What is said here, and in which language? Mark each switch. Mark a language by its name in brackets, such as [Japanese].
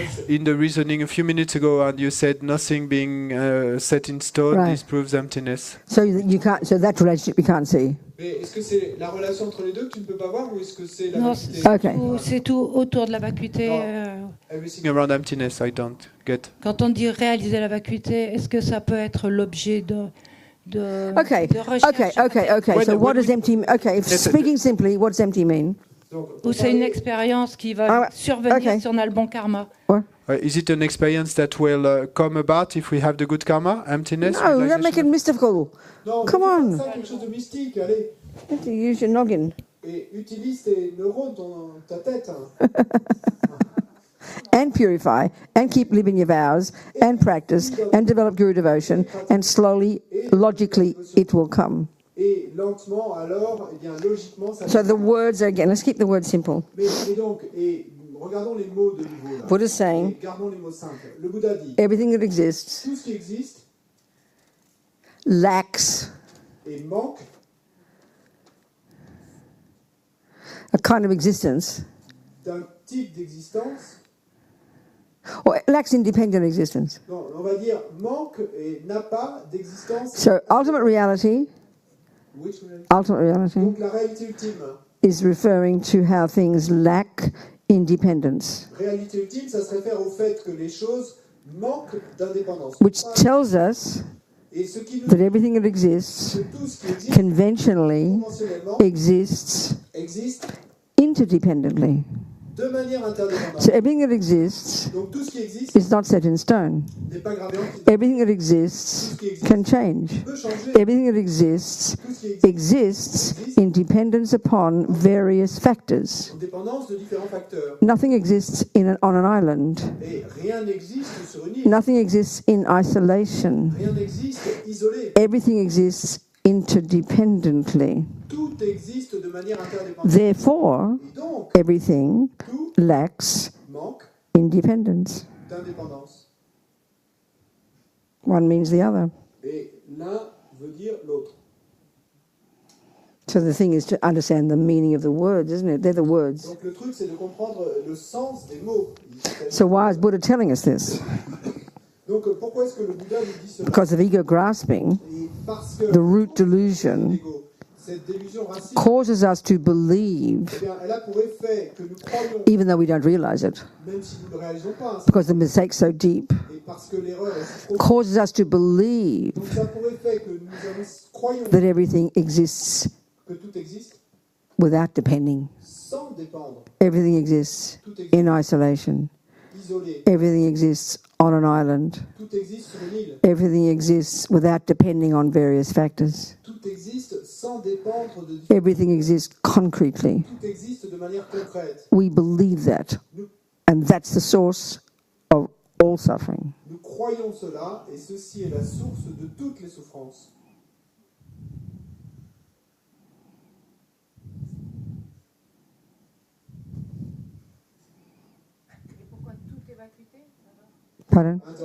[English] In the reasoning a few minutes ago, and you said nothing being set in stone, Right. this proves emptiness. So you can't. So that relationship you can't see. [French] Mais est-ce que c'est la relation entre les deux que tu ne peux pas voir ou est-ce que c'est la Non, vacuité? [English] Okay. [French] c'est tout autour de la vacuité. Non. [English] Everything around emptiness, I don't get. [French] Quand on dit réaliser la vacuité, est-ce que ça peut être l'objet de [English] Okay. [French] de recherche [English] Okay. When- So what when does empty? Okay. If Yes, speaking simply, what does empty mean? [French] Donc, Ou c'est une expérience qui va Ah, survenir ok. si on a le bon karma. [English] Is it an experience that will come about if we have the good karma? Emptiness? No, don't make it realization? mystical. [French] non, [English] Come [French] mais [English] on. [French] fais pas ça quelque chose de mystique, allez. [English] You have to use your noggin [French] Et utilise tes neurones, ta tête. Hein. [English] and purify and keep living your vows and practice and develop guru devotion and slowly, logically, it will come. [French] Et lentement, alors, eh bien, logiquement, ça. [English] So the words are again. Let's keep the words simple. [French] Mais donc, et regardons les mots de nouveau. Là. [English] Buddha's saying, [French] Et gardons les mots simples. Le Bouddha dit [English] everything that exists [French] tout ce qui existe [English] lacks [French] et manque [English] a kind of existence, [French] d'un type d'existence. [English] or lacks independent existence. [French] Non, on va dire manque et n'a pas d'existence. [English] So ultimate reality, Which reality? ultimate reality [French] Donc la réalité ultime. [English] is referring to how things lack independence, [French] Réalité ultime, ça se réfère au fait que les choses manquent d'indépendance. [English] which tells us [French] Et ce qui nous [English] that [French] dit [English] everything that exists [French] que tout ce qui existe [English] conventionally [French] conventionnellement [English] exists [French] existe [English] interdependently. [French] de manière interdépendante. [English] So everything that exists [French] Donc tout ce qui existe [English] is not set in stone. [French] n'est pas gravé en pierre. [English] Everything that exists can change. [French] Peut changer. [English] Everything that exists [French] Tout ce qui existe [English] exists in dependence upon various factors. [French] en dépendance de différents facteurs. [English] Nothing exists on an island. [French] Et rien n'existe sur une île. [English] Nothing exists in isolation. [French] Rien n'existe isolé. [English] Everything exists interdependently. [French] Tout existe de manière interdépendante. [English] Therefore, [French] Et donc, [English] everything [French] tout [English] lacks [French] manque [English] independence. [French] d'indépendance. [English] One means the other. [French] Et l'un veut dire l'autre. [English] So the thing is to understand the meaning of the words, isn't it? They're the words. [French] Donc le truc, c'est de comprendre le sens des mots. [English] So why is Buddha telling us this? [French] Donc pourquoi est-ce que le Bouddha nous dit cela? [English] Because of ego grasping, [French] Et parce que [English] the root delusion [French] l'ego, cette délusion racine, [English] causes us to believe, [French] eh bien, elle a pour effet que nous croyons, [English] even though we don't realize it, [French] même si nous ne le réalisons pas, hein, [English] because the mistake's so deep, [French] et parce que l'erreur est si profonde. [English] causes us to believe [French] Donc ça a pour effet que croyons [English] that everything exists [French] que tout existe [English] without depending. [French] sans dépendre, [English] Everything exists [French] tout existe [English] in isolation. [French] isolé, [English] Everything exists on an island. [French] tout existe sur une île, [English] Everything exists without depending on various factors. [French] tout existe sans dépendre de [English] Everything exists concretely. [French] tout existe de manière concrète. [English] We believe that, and that's the source of all suffering. [French] Nous croyons cela et ceci est la source de toutes les souffrances. Pardon?